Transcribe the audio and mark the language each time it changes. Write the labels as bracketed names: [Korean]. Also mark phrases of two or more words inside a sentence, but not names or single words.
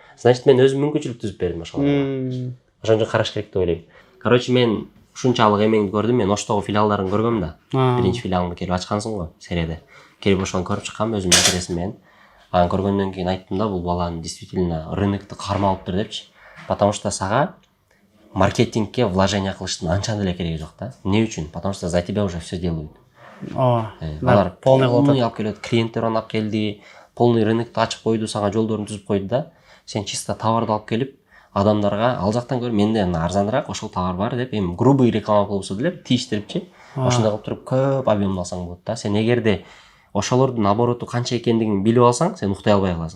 [Kyrgyz] Значит, мен өзүм мүмкүнчүлүк түзүп бердим ошол. Ошон үчүн караш керек деп ойлойм. Короче, мен ушунчалык эмеңди көрдүм. Мен Оштогу филиалдарын көргөм да. Биринчи филиалыңды келип ачкансың го, серияда. Келип ошону көрүп чыккам өзүмдүн интересим менен. Анан көргөндөн кийин айттым да, бул баланын действительно рынокто кармалыптыр депчи. [Russian] Потому что [Kyrgyz] сага маркетингке вложение кылыштын анча деле кереги жок да. Эмне үчүн? [Russian] Потому что за тебя уже все делают. [Kyrgyz] Алар полный алып келет, клиенттер алып келди, полный рынокту ачып койду, сага жолдорун түзүп койду да. Сен чисто товарды алып келип, адамдарга ал жактан көрүп, менде арзаныраак ошол товар бар деп, эми грубый реклама кылып деле тийиштирипчи. Ошондой кылып туруп көп объемду алсаң болот да. Сен эгерде ошолордун обороту канча экендигин билип алсаң, сен уктай албай каласың.